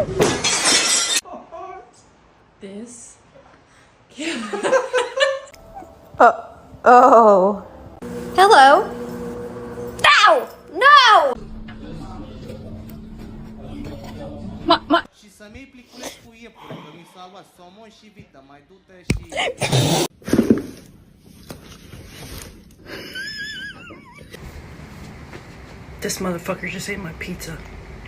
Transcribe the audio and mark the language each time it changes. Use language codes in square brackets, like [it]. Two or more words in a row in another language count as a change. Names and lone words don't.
[en] This. Oh. Hello. Ow! No! [ro] Și să-mi iei pliculeț cu iepure, că mi s-a luat somon și vită, mai du-te și... [en] This motherfucker just ate my pizza.